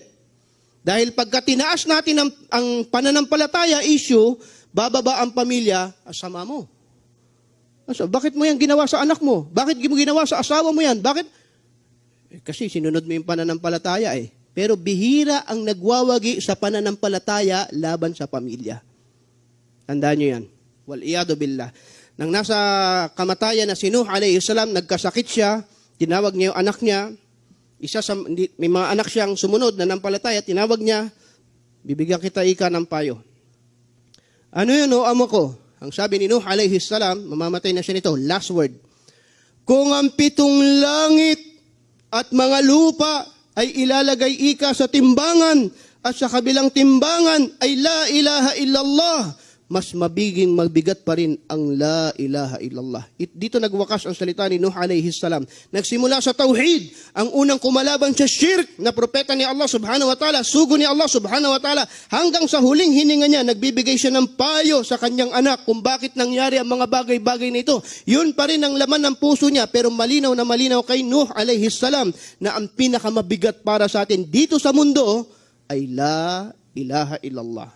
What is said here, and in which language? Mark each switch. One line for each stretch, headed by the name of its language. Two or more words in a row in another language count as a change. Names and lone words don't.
Filipino: Dahil pagka tinaas natin ang pananampalataya issue, bababa ang pamilya, asama mo. So, bakit mo yan ginawa sa anak mo? Bakit mo ginawa sa asawa mo yan? Bakit? Kasi sinunod mo yung pananampalataya eh. Pero bihira ang nagwawagi sa pananampalataya laban sa pamilya. Tandaan nyo yan.
Arabic: والعياذ بالله.
Filipino: Nang nasa kamatayan na si Nuh
Arabic: عليه السلام,
Filipino: nagkasakit siya, tinawag niya yung anak niya, may mga anak siyang sumunod na nampalataya, tinawag niya, bibigyan kita ika ng payo. Ano yun o amo ko? Ang sabi ni Nuh
Arabic: عليه السلام,
Filipino: mamamatay na siya nito,
English: last word.
Filipino: Kung ang 7 langit at mga lupa ay ilalagay ika sa timbangan at sa kabilang timbangan ay
Arabic: لا إله إلا الله,
Filipino: mas mabigat pa rin ang
Arabic: لا إله إلا الله.
Filipino: Dito nagwakas ang salita ni Nuh
Arabic: عليه السلام.
Filipino: Nagsimula sa tauhid, ang unang kumalaban sa shirk na propeta ni Allah
Arabic: سبحانه وتعالى,
Filipino: sugo ni Allah
Arabic: سبحانه وتعالى,
Filipino: hanggang sa huling hininga niya, nagbibigay siya ng payo sa kanyang anak kung bakit nangyari ang mga bagay-bagay na ito. Yun pa rin ang laman ng puso niya, pero malinaw na malinaw kay Nuh
Arabic: عليه السلام
Filipino: na ang pinakamabigat para sa atin dito sa mundo ay
Arabic: لا إله إلا الله.